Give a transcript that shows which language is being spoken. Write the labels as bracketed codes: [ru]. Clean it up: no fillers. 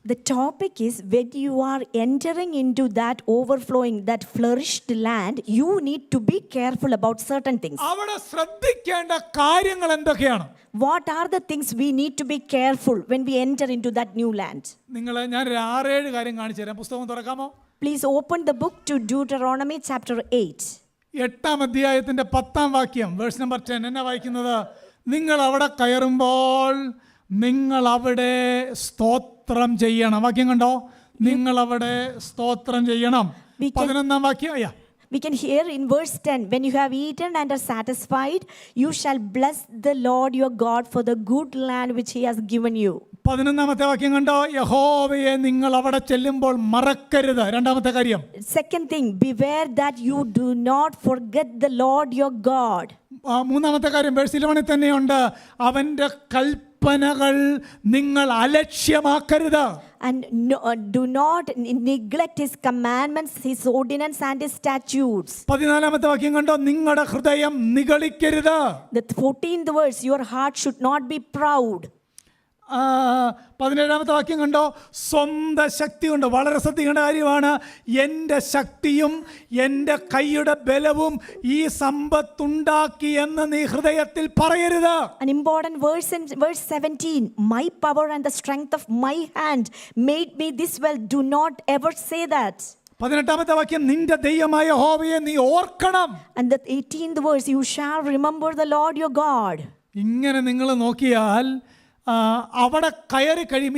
[en] The topic is when you are entering into that overflowing, that flourished land, you need to be careful about certain things. [ml] അവിടെ ശ്രദ്ധിക്കേണ്ട കാര്യങ്ങൾ എന്തൊക്കെയാണ്? [en] What are the things we need to be careful when we enter into that new land? [ml] ഞാൻ 6-7 കാര്യം കാണിച്ചു തരാം. പുസ്തകം തുറക്കാമോ? [en] Please open the book to Deuteronomy chapter 8. [ml] 8-ാം അധ്യായത്തിന്റെ 10-ാം വാക്യം, [en] verse number [ml] 10 എന്നാ വായിക്കുന്നത്? നിങ്ങൾ അവിടെ കയറുമ്പോൾ നിങ്ങൾ അവിടെ സ്തോത്രം ചെയ്യണം. വാക്യം കണ്ടോ, നിങ്ങൾ അവിടെ സ്തോത്രം ചെയ്യണം. 11-ാം വാക്യം. [en] We can hear in verse 10, when you have eaten and are satisfied, you shall bless the Lord your God for the good land which he has given you. [ml] 11-ാമത്തെ വാക്യം കണ്ടോ, യഹോവയെ നിങ്ങൾ അവിടെ ചെല്ലുമ്പോൾ മറക്കരുത്. 2-ാമത്തെ കാര്യം. [en] Second thing, beware that you do not forget the Lord your God. [ml] 3-ാമത്തെ കാര്യം verse 11 തന്നെയുണ്ട്, അവന്റെ കൽപ്പനകൾ നിങ്ങൾ അലക്ഷ്യമാക്കരുത്. [en] And do not neglect his commandments, his ordinance and his statutes. [ml] 14-ാമത്തെ വാക്യം കണ്ടോ, നിങ്ങളുടെ ഹൃദയം നിഗളിക്കരുത്. [en] The 14th verse, your heart should not be proud. [ml] 17-ാമത്തെ വാക്യം കണ്ടോ, സ്വന്തം ശക്തി കൊണ്ട്, വളരെ ശ്രദ്ധിക്കേണ്ട കാര്യമാണ്, എൻ്റെ ശക്തിയും എൻ്റെ കൈയുടെ ബലവും ഈ സമ്പത്തുണ്ടാക്കി എന്ന് നീ ഹൃദയത്തിൽ പറയരുത്. [en] An important verse in verse 17, my power and the strength of my hand made me this well. Do not ever say that. [ml] 18-ാമത്തെ വാക്യം, നിന്റെ ദൈവമായ യഹോവയെ നീ ഓർക്കണം. [en] And the 18th verse, you shall remember the Lord your God. [ml] ഇങ്ങനെ നിങ്ങൾ നോക്കിയാൽ അവിടെ കയറി കഴിയും.